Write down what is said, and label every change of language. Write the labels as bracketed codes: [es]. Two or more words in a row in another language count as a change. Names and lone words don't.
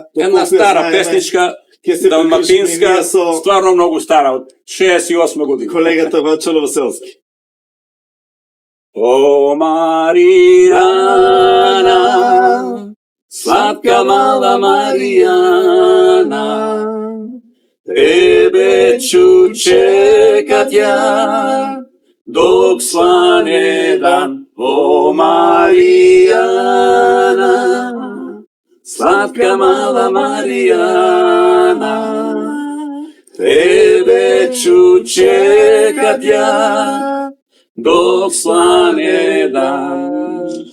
[mk] една стара песничка, далматинска, стварно многу стара, од 68 година. Колегата Вачо Новоселски. [hr] O Marijana, slatka mala Marijana, тебе ću čekat ja dok svane dan. O Marijana, slatka mala Marijana, tebe ću čekat ja dok svane dan.